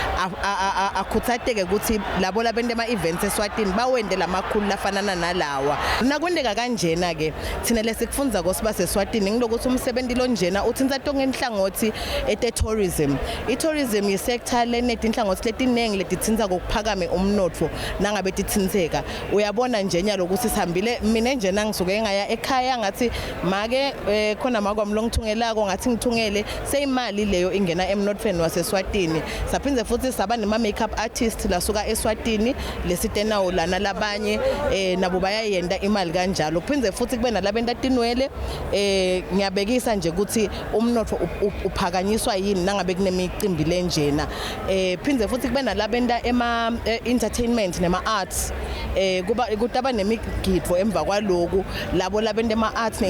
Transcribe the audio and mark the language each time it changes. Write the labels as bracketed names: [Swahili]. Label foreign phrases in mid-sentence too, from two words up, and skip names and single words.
[Swati] akhuthateke ukuthi labo labente ema events eSwatini bawende lamakhulu lafanana nalawa nakwendeka kanjena ke thina lesikufunza kosiba seSwatini ngilokuthi umsebenzi lonjena uthinza tonke inhlangothi tourism tourism yisector lenet inhlangothi letinengi letithinza kokuphakame umnotfo nangabe tithinzeka uyabona nje nyalo ukuthi sihambile mina njena ngisuke ngaya ekhaya ngathi make khona makwami ngithungelako ngathi ngithungele seyimali leyo ingena emnothweni waseSwatini saphinze futhi saba nema makeup artist lasuka eSwatini lesitenawo lana labanye nabo bayayenda imali kanjalo kuphinze futhi kube nalabenta tinwele ngiyabekisa nje ukuthi umnotho uphakanyiswa yini nangabe kunemicimbi lenjena phinze futhi kube nalabenta ema entertainment nema arts kuba kutaba nemigidvo emva kwaloku labo labenta ema arts ne